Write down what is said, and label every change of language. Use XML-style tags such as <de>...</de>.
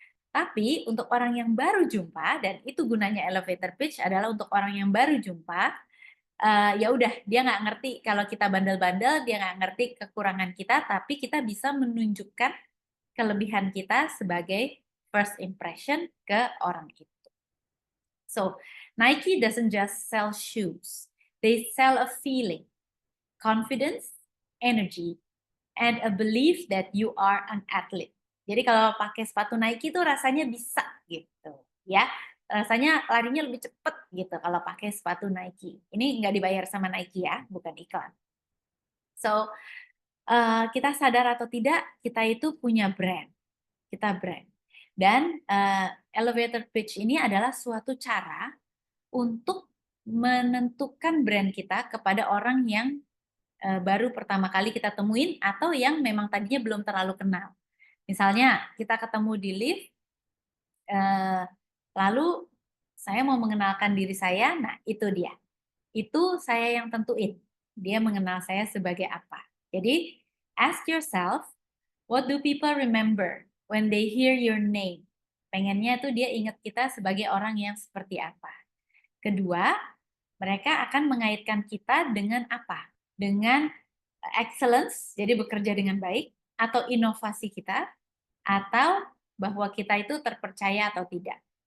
<id>Tapi untuk orang yang baru jumpa, dan itu gunanya elevator pitch adalah untuk orang yang baru jumpa, ya udah dia nggak ngerti kalau kita bandel-bandel, dia nggak ngerti kekurangan kita, tapi kita bisa menunjukkan kelebihan kita sebagai first impression ke orang itu.</id> <en>So, Nike doesn't just sell shoes. They sell a feeling, confidence, energy, and a belief that you are an athlete.</en> <id>Jadi kalau pakai sepatu Nike itu rasanya bisa gitu, ya. Rasanya larinya lebih cepat gitu kalau pakai sepatu Nike. Ini nggak dibayar sama Nike ya, bukan iklan.</id> <en>So,</en> <id>kita sadar atau tidak, kita itu punya brand. Kita brand. Dan elevator pitch ini adalah suatu cara untuk menentukan brand kita kepada orang yang baru pertama kali kita temuin atau yang memang tadinya belum terlalu kenal. Misalnya kita ketemu di lift, lalu saya mau mengenalkan diri saya, nah itu dia. Itu saya yang tentuin. Dia mengenal saya sebagai apa.</id> <en>Jadi, ask yourself, what do people remember when they hear your name?</en> <id>Pengennya tuh dia ingat kita sebagai orang yang seperti apa. Kedua, mereka akan mengaitkan kita dengan apa? Dengan excellence, jadi bekerja dengan baik, atau inovasi kita, atau bahwa kita itu terpercaya atau tidak.</id>